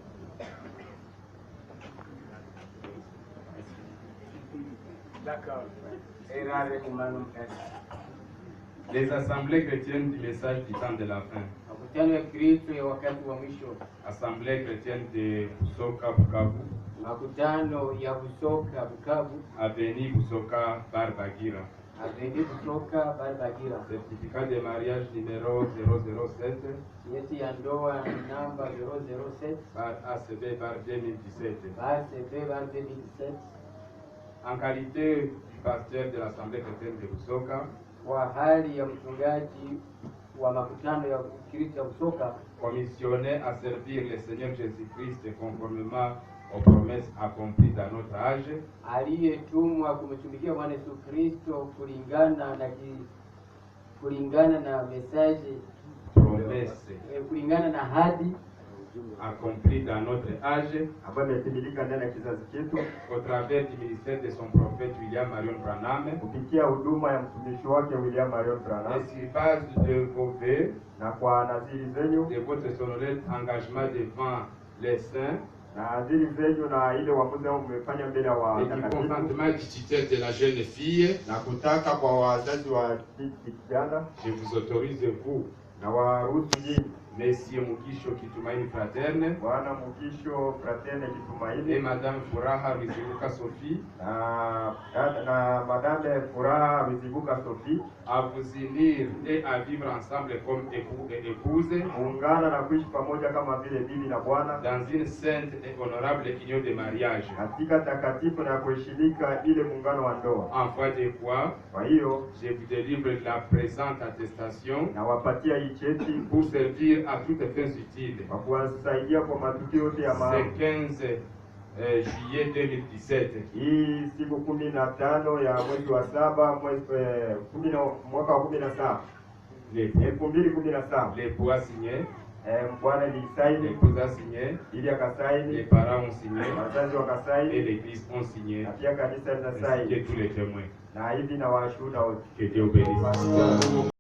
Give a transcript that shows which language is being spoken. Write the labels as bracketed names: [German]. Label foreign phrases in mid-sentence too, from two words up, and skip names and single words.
[French] D'accord. Les assemblées chrétiennes du message du temps de la fin. Assemblée chrétienne de Busoka Bukavu. [Swahili] Makutano ya Busoka Bukavu. [French] Avenue Busoka Barbagira. Avenue Busoka Barbagira. Certificat de mariage numéro 007. [Swahili] Yeti ya ndoa namba 007. [French] Bar ACB Bar 2017. Bar ACB Bar 2017. En qualité du pasteur de l'Assemblée chrétienne de Busoka. [Swahili] Kwa hali ya mchungaji wa makutano ya Kristo ya Busoka. [French] Commissionné à servir le Seigneur Jésus-Christ conformément aux promesses accomplies dans notre âge. [Swahili] Aliyetumwa kumtumikia Bwana Yesu Kristo kulingana na message [French] promesse [Swahili] kulingana na hadi [French] accompli dans notre âge [Swahili] ambayo imetimilika ndani ya kizazi chetu [French] au travers du ministère de son prophète William Marion Branham, [Swahili] kupitia huduma ya mtumishi wake William Marion Branham, [French] et sur base de vos vœux, [Swahili] na kwa nadhiri zenyu, [French] de votre solennel engagement devant les saints, [Swahili] na nadhiri zenyu na ile uamuzi ambao mmefanya mbele ya [French] et du consentement du tuteur de la jeune fille, [Swahili] na kutaka kwa wazazi wa kijana, [French] je vous autorise vous [Swahili] na waruhusu nyinyi [French] Monsieur Mukisho Kitumaini Fraterne, [Swahili] Bwana Mukisho Fraterne Kitumaini, [French] et Madame Furaha Ruzibuka Sophie, [Swahili] na Madame Furaha Ruzibuka Sophie, [French] à vous unir et à vivre ensemble comme époux et épouse, [Swahili] kuungana na kuishi pamoja kama vile bibi na bwana, [French] dans une sainte et honorable union de mariage, [Swahili] katika takatifu na kuheshimika ile muungano wa ndoa. [French] en foi de quoi, [Swahili] Kwa hiyo [French] je vous délivre la présente attestation [Swahili] na wapatia hii cheti [French] pour servir servir à toutes fins utiles. [Swahili] kwa kuwasaidia kwa matukio yote ya maana. [French] C'est 15 juillet 2017. [Swahili] Hii siku 15 ya mwezi wa 7 mwaka wa 17 2017. [French] L'époux a signé, [Swahili] Bwana alisaini, [French] l'épouse a signé, [Swahili] ili [French] les [Swahili] akasaini, [French] parents ont signé [Swahili] wazazi [French] et [Swahili] wakasaini, [French] l'église ont signé, [Swahili] na pia kanisa [French] ainsi que [Swahili] linasaini, [French] tous les témoins. [Swahili] na hivi na washuhuda wote. [French] Que Dieu bénisse.